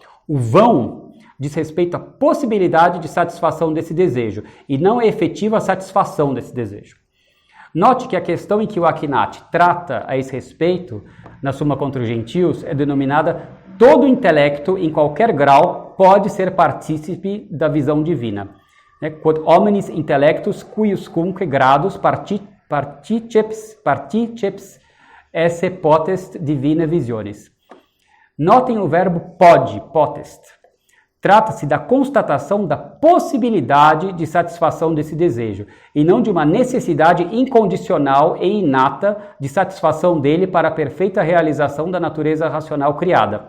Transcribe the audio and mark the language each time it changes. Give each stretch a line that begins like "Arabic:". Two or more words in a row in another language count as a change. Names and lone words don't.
Portuguese: O vão diz respeito à possibilidade de satisfação desse desejo, e não à efetiva satisfação desse desejo. Note que a questão em que o Akinati trata a esse respeito, na Summa contra os Gentios, é denominada todo intelecto, em qualquer grau, pode ser partícipe da visão divina.
Latin: Quod omnis intellectus cuiuscunque gradus particeps esse potest divine visiones.
Portuguese: Notem o verbo potest. Trata-se da constatação da possibilidade de satisfação desse desejo, e não de uma necessidade incondicional e inata de satisfação dele para a perfeita realização da natureza racional criada.